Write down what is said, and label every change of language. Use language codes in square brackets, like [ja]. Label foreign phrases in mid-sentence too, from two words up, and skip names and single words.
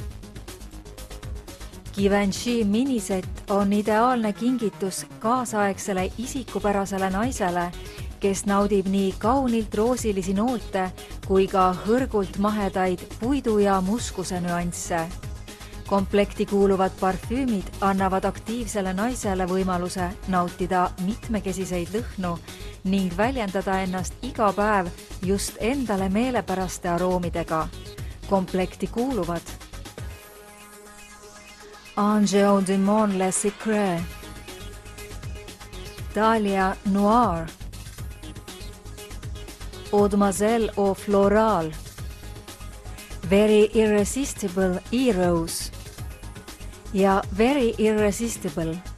[et] Givenchy miniset on ideaalne kingitus kaasaegsele isikupärasele naisele, kes naudib nii kaunilt roosilisi noote kui ka hõrgult mahedaid puidu ja muskuse nüansse. Komplekti kuuluvad parfüümid annavad aktiivsele naisele võimaluse nautida mitmekesiseid lõhnu ning väljendada ennast iga päev just endale meelepäraste aroomidega. Komplekti kuuluvad Angel du Monde Le Secret, Dahlia Noir, Mademoiselle au Floral, Very Irresistible E-Rose ja Very Irresistible.